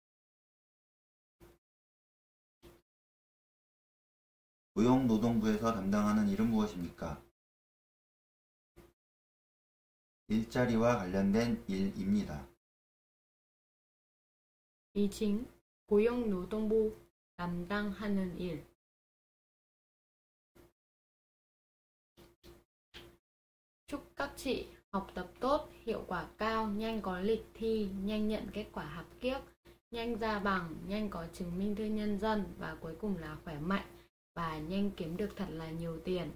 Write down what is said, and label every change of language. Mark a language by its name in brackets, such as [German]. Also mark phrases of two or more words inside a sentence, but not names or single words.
[Korean] 고용노동부에서 담당하는 일은 무엇입니까? 일자리와 관련된 일입니다. 이 진 고용노동부 담당하는 일, [Vietnamese] chúc các chị học tập tốt, hiệu quả cao, nhanh có lịch thi, nhanh nhận kết quả học kiếc, nhanh ra bằng, nhanh có chứng minh thư nhân dân và cuối cùng là khỏe mạnh và nhanh kiếm được thật là nhiều tiền.